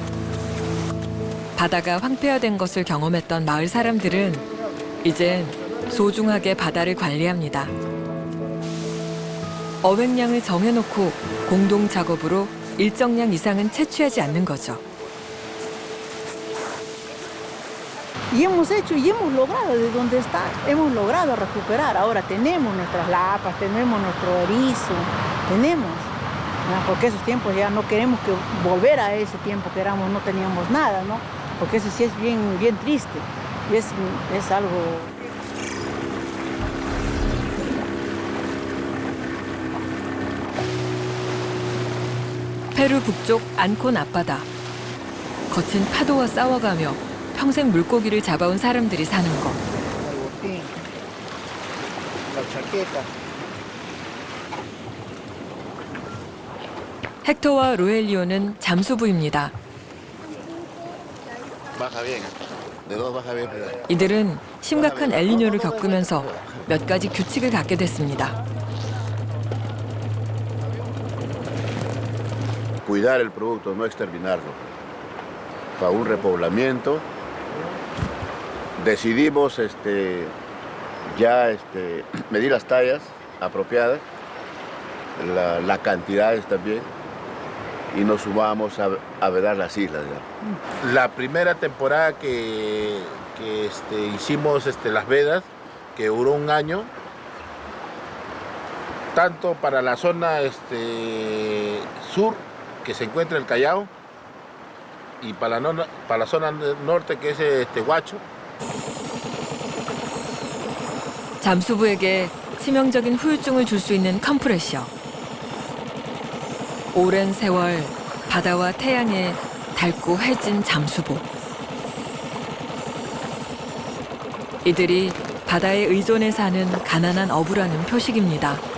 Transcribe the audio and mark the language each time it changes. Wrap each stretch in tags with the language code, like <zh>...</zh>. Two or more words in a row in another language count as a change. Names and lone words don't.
<ko>바다가 황폐화된 것을 경험했던 마을 사람들은 이젠 소중하게 바다를 관리합니다. 어획량을 정해놓고 공동 작업으로 일정량 이상은 채취하지 않는 거죠.</ko> <es>Y hemos hecho y hemos logrado de donde está, hemos logrado recuperar. Ahora tenemos nuestras lapas, tenemos nuestro erizo, tenemos, ¿no? Porque esos tiempos ya no queremos que volver a ese tiempo que éramos, no teníamos nada, ¿no? Porque eso sí es bien triste y es algo.</es> <ko>페루 북쪽 안콘 앞바다. 거친 파도와 싸워가며 평생 물고기를 잡아온 사람들이 사는 곳. 헥터와 로엘리오는 잠수부입니다.</ko> <es>Baja bien.</es> <ko>이들은 심각한 엘니뇨를 겪으면서 몇 가지 규칙을 갖게 됐습니다.</ko> <es>Cuidar el producto, no exterminarlo. Para un repoblamiento decidimos medir las tallas apropiadas, las cantidades también, y nos sumamos a vedar las islas. Ya. La primera temporada que hicimos las vedas, que duró un año, tanto para la zona sur, que se encuentra el Callao, y para la zona norte, que es Huacho.</es> <ko>잠수부에게 치명적인 후유증을 줄 수 있는 컴프레셔. 오랜 세월 바다와 태양에 닳고 해진 잠수부. 이들이 바다에 의존해 사는 가난한 어부라는 표식입니다.</ko>